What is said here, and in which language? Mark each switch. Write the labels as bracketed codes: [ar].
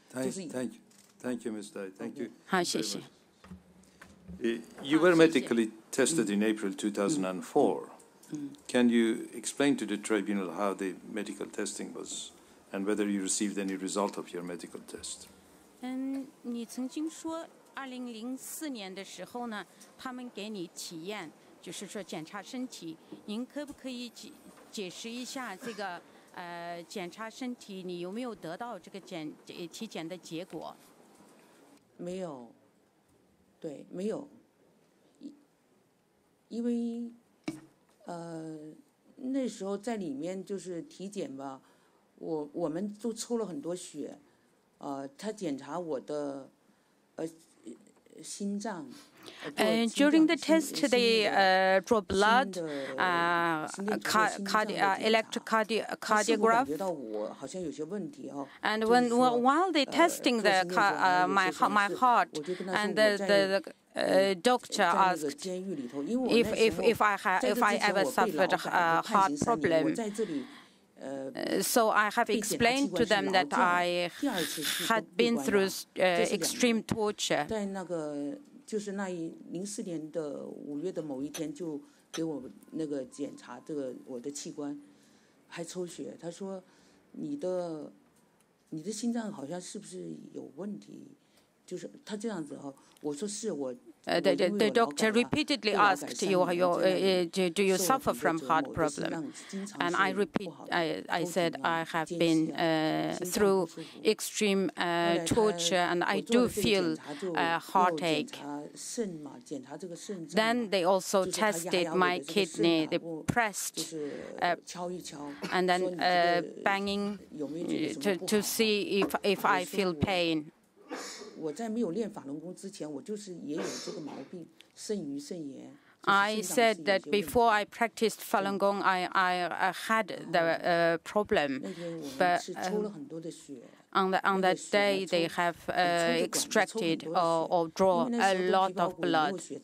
[en] Thank you, Ms. Dai. Thank you. [zh] 好，谢谢。 [en] You were medically tested in April 2004. Can you explain to the tribunal how the medical testing was and whether you received any result of your medical test? [zh] 你曾经说2004年的时候呢，他们给你体验，就是说检查身体，您可不可以解释一下这个检查身体，你有没有得到这个体检的结果？没有，对，没有，因为那时候在里面就是体检吧，我们都抽了很多血，他检查我的心脏。 [en] During the test, they draw blood, electrocardiograph, and while they're testing my heart, and the doctor asked if I ever suffered a heart problem. So I have explained to them that I had been through extreme torture. [zh] 就是04年的5月的某一天，就给我那个检查这个我的器官，还抽血。他说你的心脏好像是不是有问题？就是他这样子哈，我说是我。 [en] The doctor repeatedly asked, "Do you suffer from heart problem?" And I said, "I have been through extreme torture, and I do feel heartache." Then they also tested my kidney. They pressed and then banging to see if I feel pain. [zh] 我在没有练法轮功之前，我就是也有这个毛病，肾盂肾炎。 [en] I said that before I practiced Falun Gong, I had the problem, but on that day they have extracted or drawn a lot of blood.